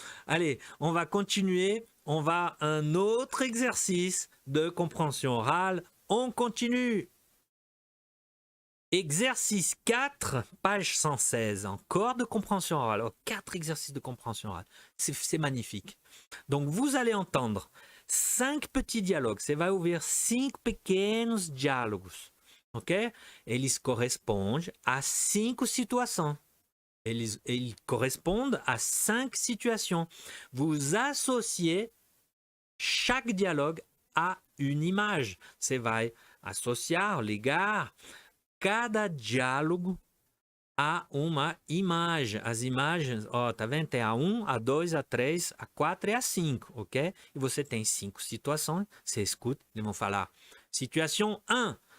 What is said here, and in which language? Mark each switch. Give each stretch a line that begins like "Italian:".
French: Allez, on va continuer. On va à un autre exercice de compréhension orale. On continue. Exercice 4, page 116. Encore de compréhension orale. Oh, 4 exercices de compréhension orale. C'est magnifique. Donc, vous allez entendre 5 petits dialogues.
Portuguese: Você vai ouvir 5 pequenos diálogos. Ok? Eles correspondem a 5 situações.
French: Ils correspondent à 5 situations. Vous associez chaque dialogue à une image.
Portuguese: Você vai associar, ligar cada diálogo a uma imagem. As imagens, ó, tá vendo? Tem a 1, a 2, a 3, a 4 e a 5, ok? E você tem 5 situações, você escuta, eles vão falar situação 1.